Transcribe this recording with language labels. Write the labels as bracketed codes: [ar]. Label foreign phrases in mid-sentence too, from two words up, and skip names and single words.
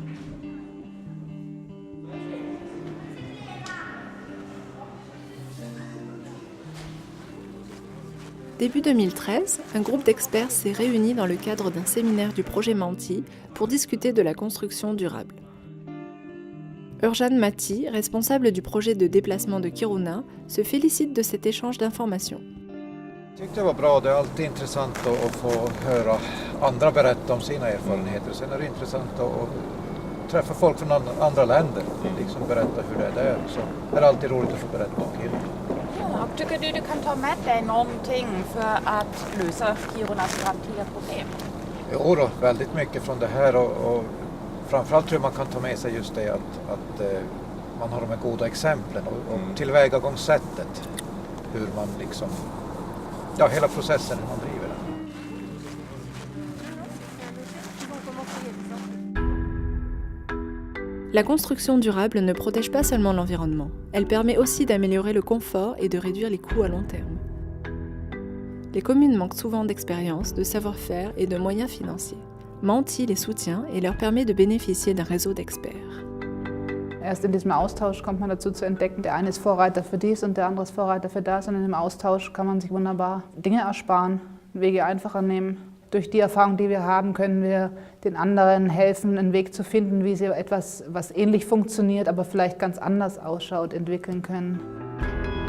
[fr] Début 2013, un groupe d'experts s'est réuni dans le cadre d'un séminaire du projet Manti pour discuter de la construction durable. Urjan Matti, responsable du projet de déplacement de Kiruna, se félicite de cet échange d'informations. [sv] Jag tyckte det var bra. Det är alltid intressant att få höra andra berätta om sina erfarenheter. Sen är det intressant att träffa folk från andra länder, liksom berätta hur det är där. Så är det alltid roligt att få berätta om Kiruna. Ja, och tycker du kan ta med dig någonting för att lösa Kirunas framtida problem? Jo då, väldigt mycket från det här och framförallt tror jag man kan ta med sig just det att man har de här goda exemplen och tillvägagångssättet. Hur man liksom, ja hela processen hur man driver den. [fr] La construction durable ne protège pas seulement l'environnement, elle permet aussi d'améliorer le confort et de réduire les coûts à long terme. Les communes manquent souvent d'expérience, de savoir-faire et de moyens financiers. Manti les soutient et leur permet de bénéficier d'un réseau d'experts. [de] Erst in diesem Austausch kommt man dazu zu entdecken, der eine ist Vorreiter für dies und der andere ist Vorreiter für das. Und in dem Austausch kann man sich wunderbar Dinge ersparen, Wege einfacher nehmen. Durch die Erfahrung, die wir haben, können wir den anderen helfen, einen Weg zu finden, wie sie etwas, was ähnlich funktioniert, aber vielleicht ganz anders ausschaut, entwickeln können.